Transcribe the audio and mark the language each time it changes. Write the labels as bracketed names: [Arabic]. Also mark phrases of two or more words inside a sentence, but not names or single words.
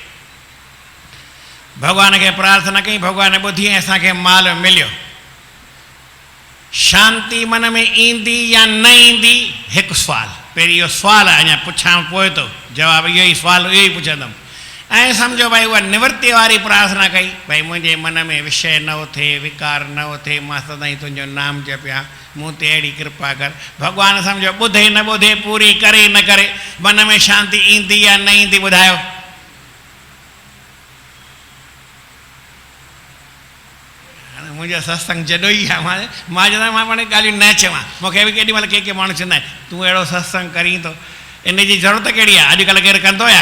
[Sindhi] भॻवान खे प्रार्थना कई, भॻवान ॿुधी ऐं असांखे माल मिलियो। शांती मन में ईंदी या न ईंदी, हिकु सुवाल, पहिरीं इहो सुवाल आहे, अञा पुछां पोइ थो जवाबु, इहो ई सुवाल इहो ई पुछंदुमि। ऐं सम्झो भाई उहा निवृत्ति वारी प्रार्थना कई, भाई मुंहिंजे मन में विषय न उथे, विकार न उथे, मां सदाईं तुंहिंजो नाम जपिया, मूं ते अहिड़ी कृपा कर। भॻवान सम्झो ॿुधे न ॿुधे, पूरी करे न करे, मन में शांती ईंदी या न ईंदी, ॿुधायो। मुंहिंजो सत्संग जॾो ई आहे, मां चवंदो आहियां मां पाण ॻाल्हियूं न चवां, मूंखे बि केॾी महिल के माण्हू चवंदा आहिनि तूं अहिड़ो सत्संग करीं थो, इन जी ज़रूरत कहिड़ी आहे, अॼुकल्ह केरु कंदो या?